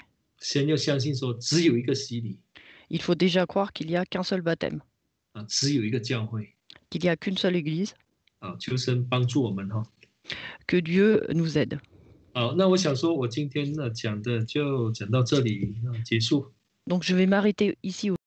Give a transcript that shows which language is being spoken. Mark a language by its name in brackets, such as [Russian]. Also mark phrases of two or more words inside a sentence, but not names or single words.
[Chinese] 先要相信说只有一个洗礼 [French] Il faut déjà croire qu'il n'y a qu'un seul baptême, [Chinese] 只有一个教会 [French] qu'il n'y a qu'une seule église, [Chinese] 求神帮助我们哈。 [French] que Dieu nous aide. [Chinese] 好，那我想说，我今天讲的就讲到这里结束。 [French] Donc je vais m'arrêter ici